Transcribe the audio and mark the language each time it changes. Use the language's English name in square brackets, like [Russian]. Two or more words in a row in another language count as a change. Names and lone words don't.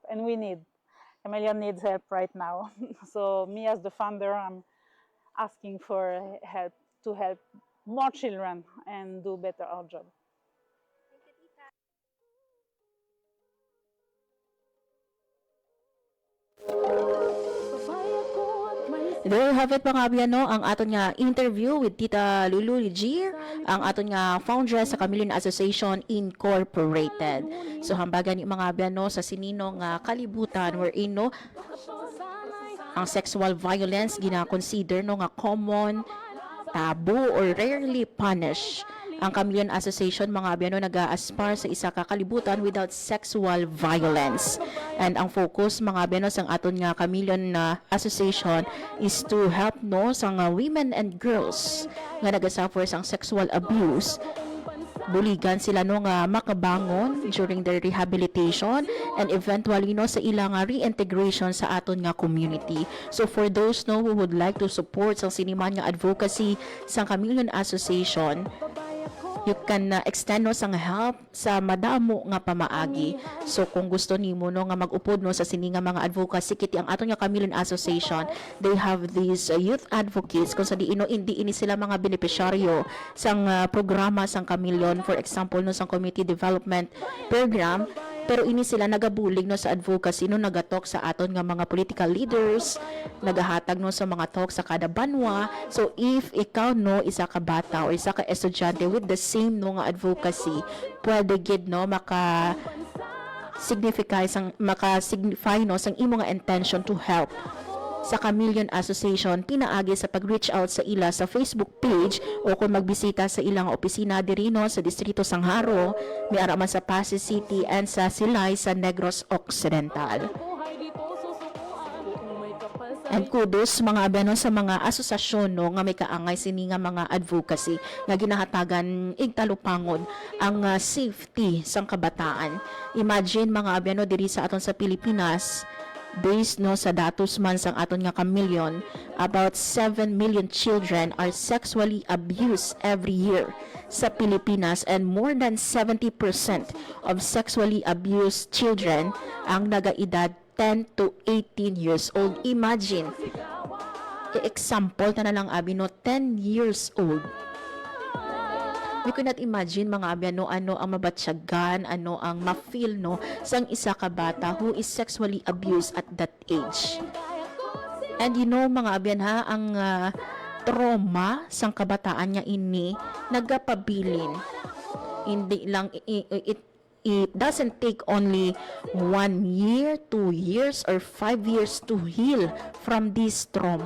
[English] And Chameleon needs help right now. So me as the founder, I'm asking for help to help more children and do better our job. [Hiligaynon] There you have it mga abiyano, ang aton nga [English] interview with [Hiligaynon] Tita Lulu Ligier, ang aton nga founder sa Chameleon Association Incorporated. So hambagan ni mga abiyano sa sinino nga kalibutan wherein no ang [English] sexual violence [Hiligaynon] gina-consider no nga [English] common, taboo or rarely punished. [Hiligaynon] Ang Chameleon Association mga abiyano nag-aaspar sa isa ka kalibutan [English] without sexual violence. [Hiligaynon] And ang focus mga abiyano sang aton nga Chameleon Association [English] is to help [Hiligaynon] no sa [English] women and girls [Hiligaynon] nga nagasuffer sang [English] sexual abuse. [Hiligaynon] Buligan sila no nga makabangon [English] during their rehabilitation [Hiligaynon] and eventually no sa ilang reintegration sa aton nga community. So [English] for those [Hiligaynon] no [English] who would like to support [Hiligaynon] sa siniman nga advocacy sa Chameleon Association, [English] you can extend [Hiligaynon] no sang help sa madamo nga pamaagi. So kung gusto nimo no nga mag-upod no sa sini nga mga advocacy kiti ang aton nga Chameleon Association, [English] they have these youth advocates [Hiligaynon] kung sa hindi ini sila mga benepisyaryo sang programa sang Chameleon, [English] for example [Hiligaynon] no sang [English] community development program, [Hiligaynon] pero ini sila nagabulig no sa advocacy no nagatalk sa aton nga mga [English] political leaders, [Hiligaynon] nagahatag no sa mga talk sa kada banwa. So if ikaw no isa ka bata o isa ka estudyante [English] with the same [Hiligaynon] no nga advocacy, pwede gid no maka-signify no sang imo nga [English] intention to help [Hiligaynon] sa Chameleon Association. Pinaagi sa pag-reach out sa ila sa Facebook page o kung magbisita sa ilang opisina diri no sa distrito sang Haro, may ara man sa Pasig City and sa Silay sa Negros Occidental. [English] And kudos [Hiligaynon] mga abeno sa mga asosasyon no nga may kaangay sini nga mga advocacy nga ginahatagan igtalupangon ang safety sang kabataan. Imagine mga abeno diri sa aton sa Pilipinas, based no sa datos man sang aton nga Chameleon, [English] about 7 million children are sexually abused every year [Hiligaynon] sa Pilipinas, [English] and more than 70% of sexually abused children [Hiligaynon] ang nagaedad [English] 10 to 18 years old. [Hiligaynon] Imagine, example na lang abi no 10 years old. [English] We could not imagine [Hiligaynon] mga abyan no ano ang mabatsyagan, ano ang ma-feel no sang isa ka bata [English] who is sexually abused at that age. And you know [Hiligaynon] mga abyan ha, ang trauma sang kabataan niya ini nagapabilin. Hindi lang [English] it doesn't take only 1 year, 2 years, or 5 years to heal from this trauma.